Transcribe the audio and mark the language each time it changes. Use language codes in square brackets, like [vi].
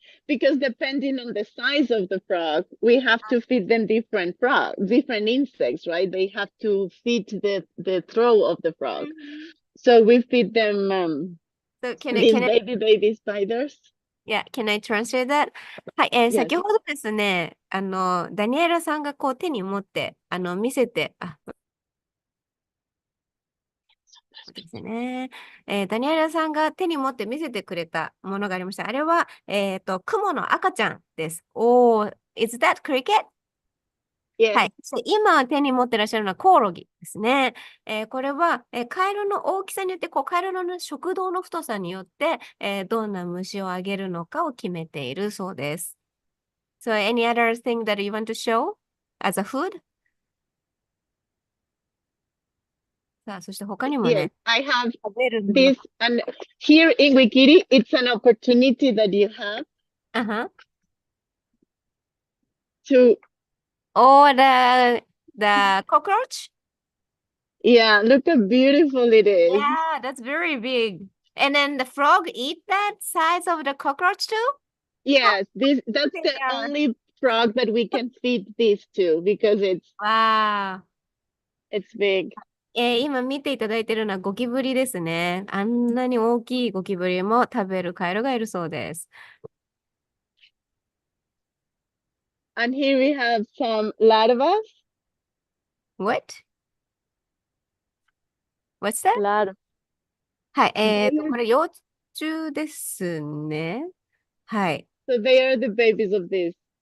[en] because depending on the size of the frog, we have to feed them different insects, right? They have to fit the throat of the frog. So we feed them So these baby spiders. Yeah, can I translate that? [ja] はい、 [en] Yes. [ja] 先ほどですね、ダニエラさんがこう手に持って、見せて、そうですね。ダニエラさんが手に持って見せてくれたものがありました。あれは、雲の赤ちゃんです。 [en] is that cricket? Yes. [ja] はい。今手に持ってらっしゃるのはコオロギですね。これは、カエルの大きさによって、カエルの食道の太さによって、どんな虫をあげるのかを決めているそうです。 [en] So any other thing that you want to show as a food? [ja] さあ、そして他にも [en] Yes, [ja] ね、 [en] I have [ja] 食べるの [en] this, and here in Wikiri, it's an opportunity that you have to, Oh, the cockroach? yeah, look how beautiful it is. Yeah, that's very big. And then the frog eat that size of the cockroach too? Yes, that's the Yeah. only frog that we can feed this to because Wow. it's big. [ja] 今見ていただいているのはゴキブリですね。あんなに大きいゴキブリも食べるカエルがいるそうです。 [en] And here we have some larvas. What? What's that? Larva. [ja] はい。これ幼虫ですね。はい。 [en] So they are the babies of this.